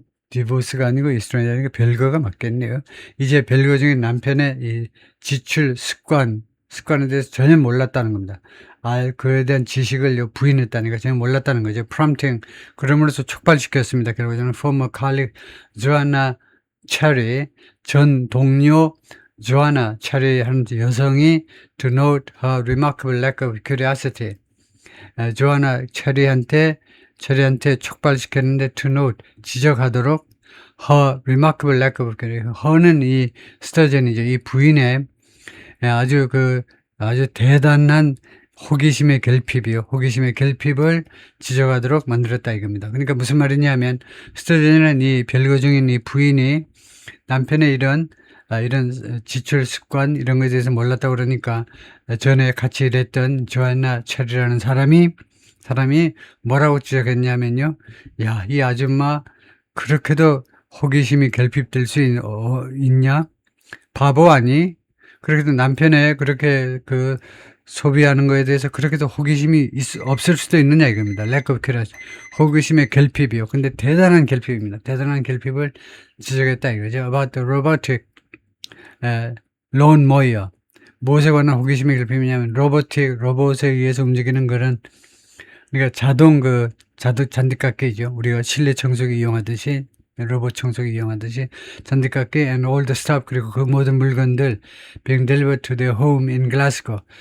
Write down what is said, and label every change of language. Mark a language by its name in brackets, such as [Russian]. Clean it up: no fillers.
[Korean] 디보스가 아니고 estranged가 별거가 맞겠네요. 이제 별거 중에 남편의 이 지출 습관에 대해서 전혀 몰랐다는 겁니다. 그에 대한 지식을 부인했다니까 전혀 몰랐다는 거죠. prompting, 그럼으로써 촉발시켰습니다. [English] 결국에는 former colleague Joanna Cherry, [Korean] 전 동료 조아나 체리 하는 여성이 [English] to note her remarkable lack of curiosity. [Korean] 조아나 체리한테 촉발시켰는데 [English] to note, [Korean] 지적하도록 [English] her remarkable lack of curiosity. [Korean] her는 이 스터전이죠. 이 부인의 아주 대단한 호기심의 결핍을 지적하도록 만들었다 이겁니다. 그러니까 무슨 말이냐면 스터전이라는 이 별거 중인 이 부인이 남편의 이런 지출 습관 이런 것에 대해서 몰랐다고 그러니까 전에 같이 일했던 조안나 체리라는 사람이 뭐라고 지적했냐면요. 야, 이 아줌마 그렇게도 호기심이 결핍될 수 있냐? 바보 아니? 그렇게도 남편의 그렇게 소비하는 거에 대해서 그렇게도 호기심이 없을 수도 있느냐 이겁니다. [English] lack of curiosity. [Korean] 호기심의 결핍이요. 근데 대단한 결핍입니다. 대단한 결핍을 지적했다 이거죠. [English] about the robotic lawn mower. [Korean] 무엇에 관한 호기심의 결핍이냐면 로봇에 의해서 움직이는 그런, 그러니까 자동 잔디깎기죠. 우리가 실내 청소기 이용하듯이, 로봇 청소기 이용하듯이 잔디깎기 [English] and all the stuff, [Korean] 그리고 그 모든 물건들 [English] being delivered to their home in Glasgow.